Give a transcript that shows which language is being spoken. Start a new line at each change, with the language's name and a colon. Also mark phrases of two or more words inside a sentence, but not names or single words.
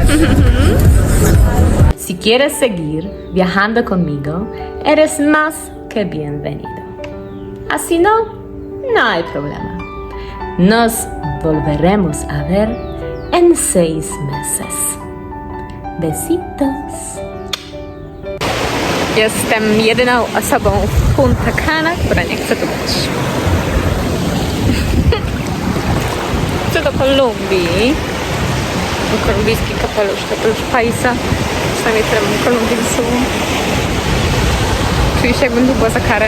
Spanish: Si quieres seguir viajando conmigo, eres más que bienvenido. Así no, no hay problema. Nos volveremos a ver en 6 meses. Besitos.
Polish: Jestem jedyną osobą w Punta Cana, która nie chce tu być. Chcę do Kolumbii. Kolumbijski kapelusz Paisa. Przynajmniej tyle mam Kolumbii ze sobą. Czuję się, jakbym tu była za karę.